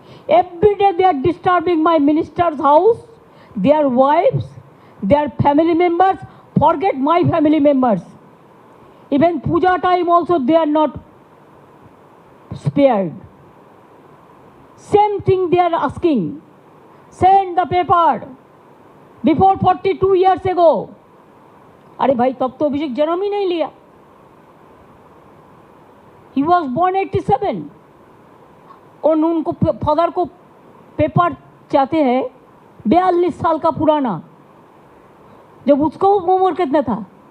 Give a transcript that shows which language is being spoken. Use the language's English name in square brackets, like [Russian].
[English] Every day they are disturbing my ministers house, their wives, their family members, forget my family members. Even puja time also they are not spared. Same thing they are asking. Send the paper before 42 years ago. [Hindi] अरे भाई, तब तो अभिषेक जन्म ही नहीं लिया। [English] He was born 87. [Hindi] और उनको father को पेपर चाहते हैं 42 साल का पुराना, जब उसको उम्र कितना था।